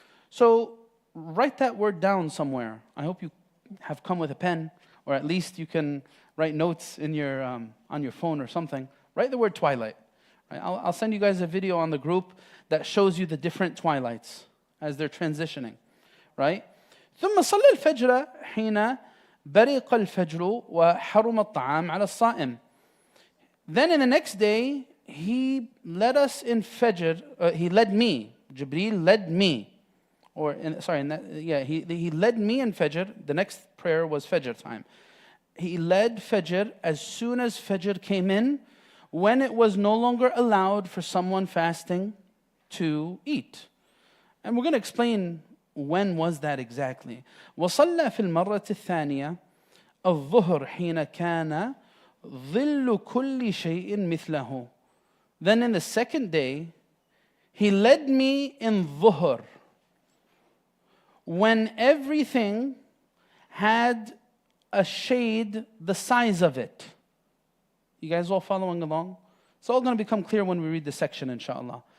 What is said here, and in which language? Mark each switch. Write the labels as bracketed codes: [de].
[en] So write that word down somewhere. I hope you have come with a pen, or at least you can write notes in your on your phone or something. Write the word twilight. Right? I'll send you guys a video on the group that shows you the different twilights as they're transitioning. Right? [ar] ثم صلى الفجر حين برق الفجر وحرم الطعام على الصائم. [en] Then in the next day, he led us in Fajr. He led me. Jibreel led me. He led me in Fajr. The next prayer was Fajr time. He led Fajr as soon as Fajr came in, when it was no longer allowed for someone fasting to eat. And we're going to explain when was that exactly. [ar] وصلى في المرة الثانية الظهر حين كان ظل كل شيء مثله. [en] Then in the second day, he led me in dhuhr, when everything had a shade the size of it. You guys all following along? It's all going to become clear when we read the section, inshallah.